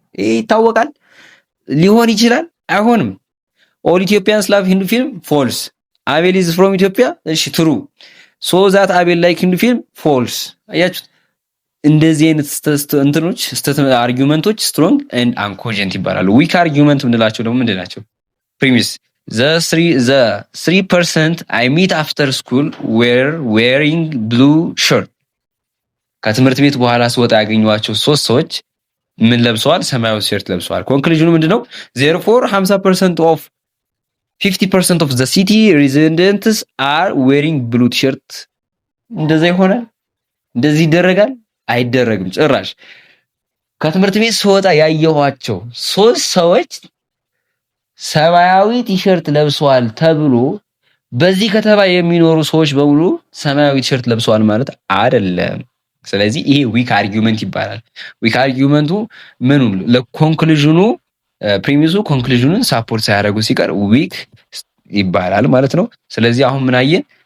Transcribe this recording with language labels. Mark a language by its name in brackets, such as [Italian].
[Amharic] ይታወቃል። ሊሆን ይችላል፣ አይሆንም። [English] all Ethiopians love Hindu film false። አቤል is from Ethiopia [Amharic] እሺ [English] true። so that አቤል like Hindu film false። [Amharic] አያችሁት? እንደዚህ አይነት እንትኖች አርጊውመንቶች ስትሮንግ ኤንድ አንኮጀንት ይባላሉ። ዊክ አርጊውመንት ምንላቸው ደግሞ ምንድናቸው? ፕሪሚስ [English] the 3% I meet after school were wearing blue shirt [Amharic] ከትምህርት ቤት በኋላ ስወጣ ያገኘኋቸው 3 ሰዎች ምን ለብሰዋል? ሰማያዊ ቲሸርት ለብሰዋል። ኮንክሉዥኑ ምንድነው? [English] therefore 50% of 50% of the city residents are wearing blue t-shirt [Amharic] እንደዛ ይሆናል? እንደዚህ ይደረጋል? አይደረግም ጭራሽ። ከትምህርት ቤት ስወጣ ያየኋቸው 3 ሰዎች ሰማያዊ ቲሸርት ለብሰዋል ተብሎ በዚህ ከተማ የሚኖሩ ሰዎች በሙሉ ሰማያዊ ቲሸርት ለብሰዋል ማለት አይደለም። ስለዚህ ይሄ ዊክ አርጊውመንት ይባላል። ዊክ አርጊውመንቱ ምኑን ለኮንክሉዥኑ ፕሪሚሱ ኮንክሉዥኑን ሳፖርት ሳያደርጉ ሲቀር ዊክ ይባላል ማለት ነው። ስለዚህ አሁን ምን አየን?